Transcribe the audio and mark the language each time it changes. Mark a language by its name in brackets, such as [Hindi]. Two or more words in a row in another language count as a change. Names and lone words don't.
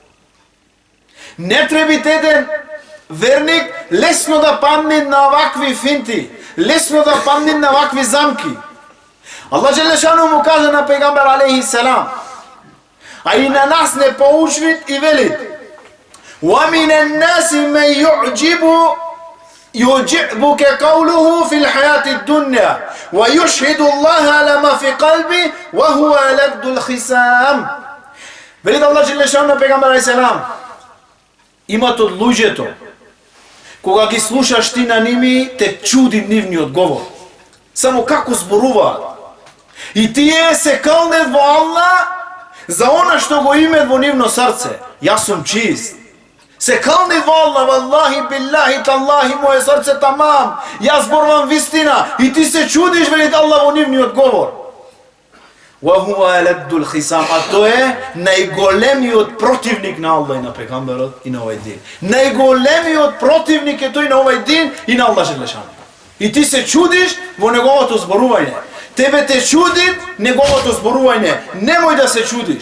[Macedonian] Не требите еден верник лесно да падне на овакви финти, лесно да падне на овакви замки. Аллах Джелешану му каже на пегамбер [Arabic] عليه السلام, [Macedonian] а и на нас не поучвит и велит: [Arabic] وَمِنَ النَّاسِ مَنْ يُعْجِبُكَ قَوْلُهُ فِي الْحَيَاةِ الدُّنْيَا وَيُشْهِدُ اللَّهَ عَلَى مَا فِي قَلْبِهِ وَهُوَ أَلَدُّ الْخِصَامِ. [Macedonian] Велит Аллах Джелешану на пегамбер [Arabic] عليه السلام: [Macedonian] имат од луѓето, кога ги слушаш ти на ними, те чуди нивниот говор. Само како зборуваат. И тие се кълнет во Аллах за она што го имет во нивно срце. Јас сум чист. Се кълнет во Аллах, [Arabic] والله، بالله، تالله, [Macedonian] моје срце тамам. Јас зборувам вистина. И ти се чудиш, велит Аллах, во нивниот говор. [Arabic] وَهُوَ أَلَدُّ الْخِصَامِ. [Macedonian] А тој е најголемиот противник на Аллах и на пегамберот и на овај дин. Најголемиот противник е тој на овај дин и на Аллах Джелешану. И ти се чудиш во неговото зборување. Тебе те чуди неговото зборување. Немој да се чудиш.